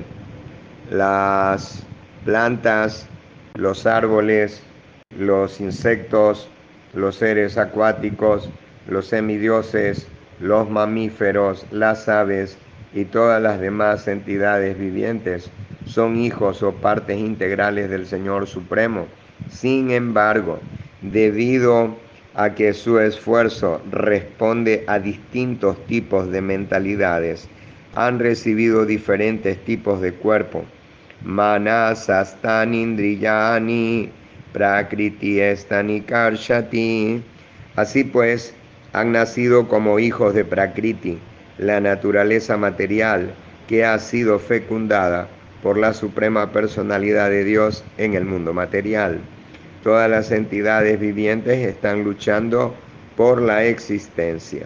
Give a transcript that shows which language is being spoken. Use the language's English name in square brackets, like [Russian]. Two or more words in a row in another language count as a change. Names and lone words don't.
[Spanish] Las plantas, los árboles, los insectos, los seres acuáticos, los semidioses, los mamíferos, las aves y todas las demás entidades vivientes son hijos o partes integrales del Señor Supremo. Sin embargo, debido a que su esfuerzo responde a distintos tipos de mentalidades, han recibido diferentes tipos de cuerpo. [Sanskrit] मनःषष्ठान् इन्द्रियाणि प्रकृति स्थानि कर्षति. [Spanish] Así pues, han nacido como hijos de Prakriti, la naturaleza material que ha sido fecundada por la suprema personalidad de Dios en el mundo material. Todas las entidades vivientes están luchando por la existencia.